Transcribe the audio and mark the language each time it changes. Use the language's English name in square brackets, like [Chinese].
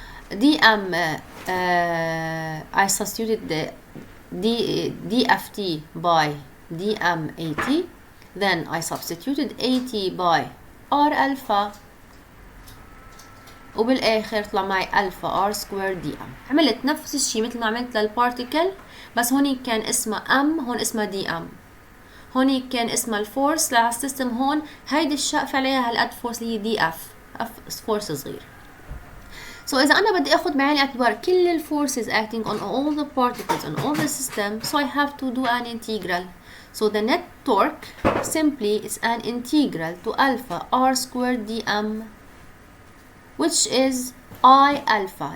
[English] dm, I substituted the dft by dm at, then I substituted at by r alpha, [Arabic] وبالاخر طلع معي [English] alpha r squared dm. [Arabic] عملت نفس الشيء مثل ما عملت للبارتيكل، بس هون كان اسمها m، هون اسمها dm. هون كان اسمها الفورس للسيستم، هون هيدي الشقفة عليها هالقد فورس اللي هي دي اف فورس صغير. [English] So [Arabic] إذا أنا بدي أخذ بعين الاعتبار كل الفورسز [English] acting on all the particles on all the system, so I have to do an integral. So the net torque simply is an integral to alpha r squared dm, which is I alpha.